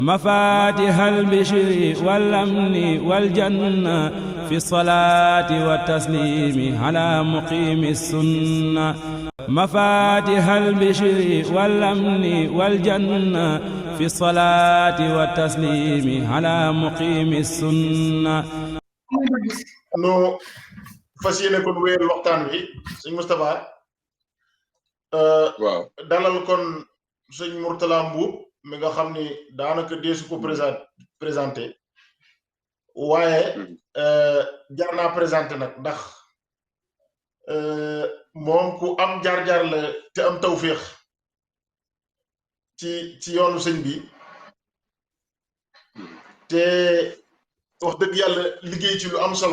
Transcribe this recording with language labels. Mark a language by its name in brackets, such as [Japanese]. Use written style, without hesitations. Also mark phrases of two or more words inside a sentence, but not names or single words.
[Arabic] مفاتيح البشر والأمن والجنة في الصلاة والتسليم على مقيم السنة مفاتيح البشر والأمن والجنة في الصلاة والتسليم على مقيم السنة. [Wolof] nu fas yéene kon wéyal waxtaan wi sëñ Moustapha waaw dalal kon sëñ Mourtala Mboup mi nga xam ni daanaka deesu ko présenté waaye jar naa présenté nag ndax moom ku am jaar-jaar la te am tawféex ci yoonu sëñ bi te wax dëgg yàlla liggéey ci lu am solo